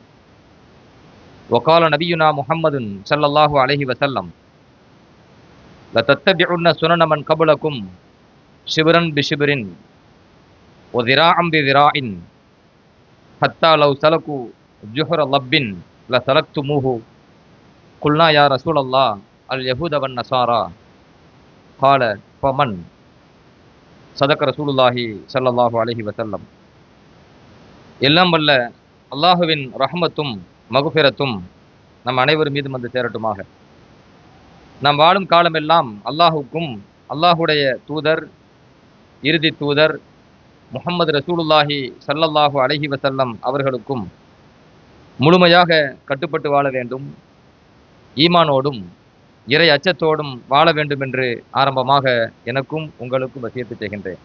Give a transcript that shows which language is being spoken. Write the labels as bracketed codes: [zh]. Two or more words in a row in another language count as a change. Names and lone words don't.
[ar] وقال نبينا محمد صلى الله عليه وسلم لتتبعن سنن من قبلكم شبرا بشبر وذراعا بذراع حتى لو سلكوا جحر لب لسلكتموه قلنا يا رسول الله اليهود والنصارى قال فمن صدق رسول الله صلى الله عليه وسلم. [ta] எல்லாம் வல்ல அல்லாஹுவின் ரஹ்மத்தும் மகுஃபிரத்தும் நம் அனைவர் மீதும் வந்து சேரட்டுமாக. நாம் வாழும் காலமெல்லாம் அல்லாஹுக்கும் அல்லாஹுடைய தூதர் இறுதி தூதர் முஹம்மது [ar] رسول الله صلى الله عليه وسلم [ta] அவர்களுக்கும் முழுமையாக கட்டுப்பட்டு வாழ வேண்டும், ஈமானோடும் இறை அச்சத்தோடும் வாழ வேண்டும் என்று ஆரம்பமாக எனக்கும் உங்களுக்கும் வசியத்து செய்கின்றேன்.